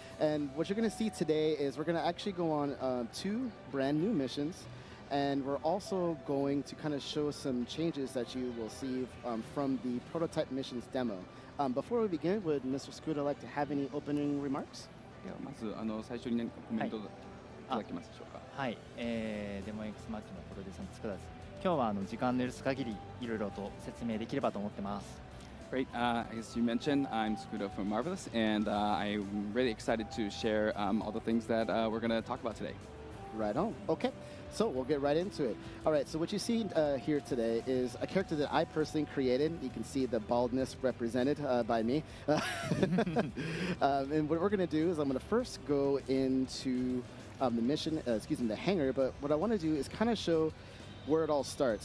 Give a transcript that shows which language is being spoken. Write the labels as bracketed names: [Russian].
[English] And what you're going to see today is we're going to actually go on 2 brand new missions. And we're also going to kind of show some changes that you will see from the prototype missions demo. Before we begin, would Mr. Scooter like to have any opening remarks? [Japanese] まず最初に何かコメントいただけますでしょうか。はい、デモ X マッチのプロデューサーのつくだです。今日は時間の許す限りいろいろと説明できればと思ってます。 [English] Great. As you mentioned, I'm Scooter from Marvelous, and I'm really excited to share all the things that we're going to talk about today. Right on. Okay, so we'll get right into it. All right, so what you see here today is a character that I personally created. You can see the baldness represented by me. And what we're going to do is I'm going to first go into the mission, the hangar, but what I want to do is kind of show where it all starts.